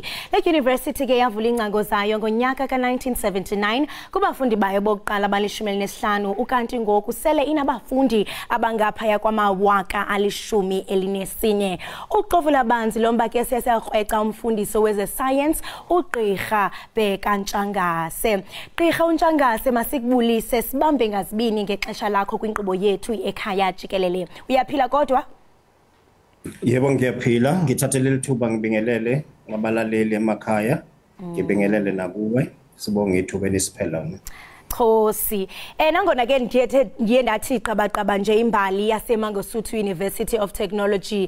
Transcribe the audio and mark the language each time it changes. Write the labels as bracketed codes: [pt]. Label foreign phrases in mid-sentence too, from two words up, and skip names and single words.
[xh] Le university ke yavula ingcango zayo ngonyaka ka-1979 kubafundi bayo bokuqala abali-15 ukanti ngoku sele inabafundi abangaphaya kwama-10,000 nesinye. Uqovula banzi lomba ke sesiyakrweca umfundiso weze science uGqirha Ntshangase. Gqirha Ntshangase masikubulise sibambe ngazibini ngexesha lakho kwinkqubo yethu Ekhaya Jikelele. Uyaphila kodwa? [zu] Yebo ngiyaphila, ngithathele lithuba ngibingelele ngabalaleli emakhaya, ngibingelele nakuwe, sibonge ithuba elisiphela. [xh] Khosi. Nangona ke ngiye ndathi qabaqaba nje imbali yaseMangosuthu University of Technology.